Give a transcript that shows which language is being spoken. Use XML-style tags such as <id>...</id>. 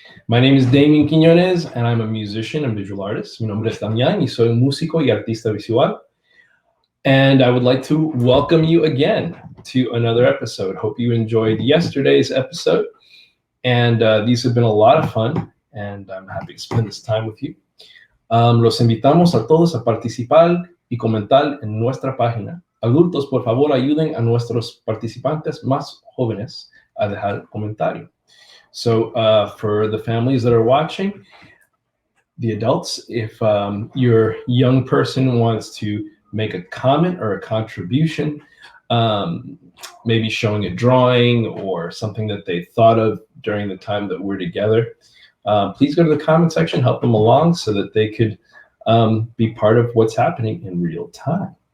<en>My name is Damian Quiñones and I'm a musician and visual artist.</en> <es>Mi nombre es Damian y soy un músico y artista visual.</es> <en>And I would like to welcome you again to another episode. Hope you enjoyed yesterday's episode. And these have been a lot of fun and I'm happy to spend this time with you.</en> <es>Los invitamos a todos a participar y comentar en nuestra página. Adultos, por favor, ayuden a nuestros participantes más jóvenes a dejar comentario.</es> <en>So for the families that are watching, the adults, if your young person wants to make a comment or a contribution, maybe showing a drawing or something that they thought of during the time that we're together, please go to the comment section, help them along so that they could be part of what's happening in real time.</en>